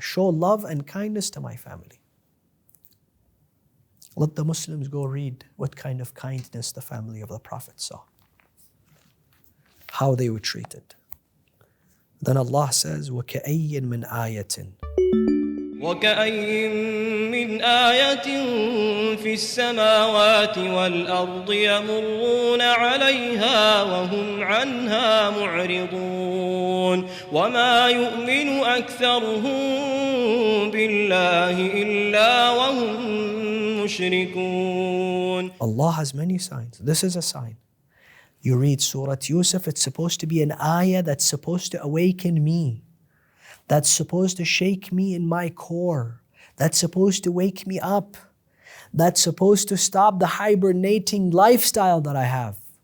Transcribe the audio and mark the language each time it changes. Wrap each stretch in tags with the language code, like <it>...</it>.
<en>Show love and kindness to my family. Let the Muslims go read what kind of kindness the family of the Prophet saw. How they were treated. Then Allah says,</en> <ar>وَكَأَيٍّ مِّنْ آيَةٍ وكأين من آية في السماوات والأرض يمرون عليها وهم عنها معرضون وما يؤمن أكثرهم بالله إلا وهم مشركون.</ar> <en>Allah has many signs. This is a sign. You read Surah Yusuf, it's supposed to be an ayah that's supposed to awaken me. That's supposed to shake me in my core. That's supposed to wake me up. That's supposed to stop the hibernating lifestyle that I have.</en>